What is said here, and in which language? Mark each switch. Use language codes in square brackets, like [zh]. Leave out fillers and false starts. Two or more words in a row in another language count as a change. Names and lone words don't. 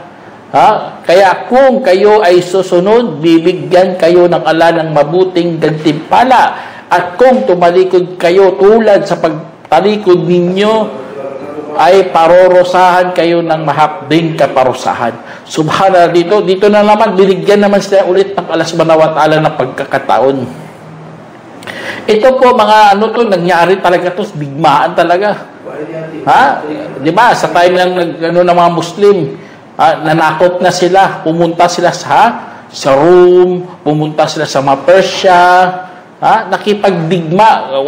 [tl] Kaya kung kayo ay susunod, bibigyan kayo ng Allah ng mabuting gantimpala. At kung tumalikod kayo tulad sa pagtalikod ninyo, ay parorosahan kayo ng mahapding kaparusahan. Subhanallah, dito na naman, binigyan naman sila ulit ng [ar] الله سبحانه وتعالى [tl] ng pagkakataon. Ito po, mga nangyari talaga ito, digmaan talaga. Di ba? Sa time ng mga Muslim, nanakot na sila, pumunta sila sa Rome, pumunta sila sa Persia, nakipagdigma.